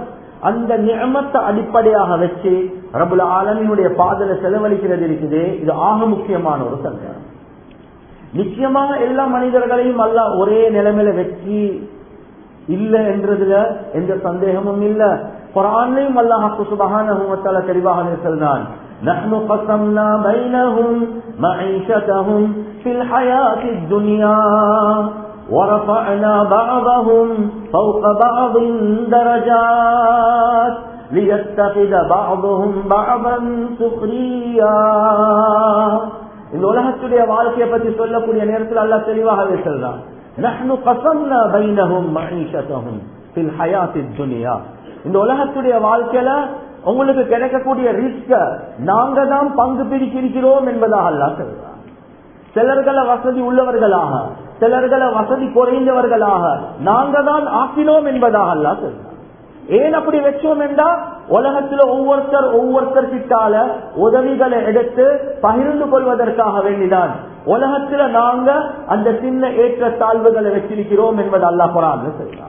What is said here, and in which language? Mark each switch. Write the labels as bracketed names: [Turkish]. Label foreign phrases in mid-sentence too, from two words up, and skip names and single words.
[Tamil] அந்த நிஅமத்தை அடிப்படையாக வச்சு ரப்புல் ஆலமீனுடைய பாதையில செலவழிக்கிறது இருக்குது. இது ஆக முக்கியமான ஒரு சந்தேகம். நிச்சயமாக எல்லா மனிதர்களையும் அல்லாஹ் ஒரே நிலைமையில வச்சு இல்ல என்றதுல எந்த சந்தேகமும் இல்ல. குர்ஆன்லயும் அல்லாஹ் [Arabic] سبحانه وتعالى [Tamil] தெளிவாக சொல்றான், [Arabic] نحن قسمنا بينهم معيشتهم في الحياة الدنيا ورفعنا بعضهم فوق بعض درجات ليتخذ بعضهم بعضا سخريا. [Tamil] இந்த உலகத்துடைய வாழ்க்கையை பற்றி சொல்லக்கூடிய நேரத்தில் அல்லாஹ் தெளிவாகவே சொல்றான், [Arabic] نحن قسمنا بينهم معيشتهم في الحياة الدنيا. [Tamil] இந்த உலகத்துடைய வாழ்க்கையில உங்களுக்கு கிடைக்கக்கூடிய ரிஸ்க நாங்க தான் பங்கு பிரிக்கிறோம் என்பதாக அல்லாஹ் சொல்றான். சிலர்களை வசதி உள்ளவர்களாக, சிலர்களை வசதி குறைந்தவர்களாக நாங்க தான் ஆக்கினோம் என்பதாக அல்லாஹ் சொல்றான். ஏன் அப்படி வச்சோம் என்றா, உலகத்துல ஒவ்வொருத்தர் கிட்டால உதவிகளை எடுத்து பகிர்ந்து கொள்வதற்காக வேண்டிதான் உலகத்துல நாங்க அந்த சின்ன ஏற்ற தாழ்வுகளை வச்சிருக்கிறோம் என்பது அல்லாஹ் குர்ஆன்ல சொல்றான்.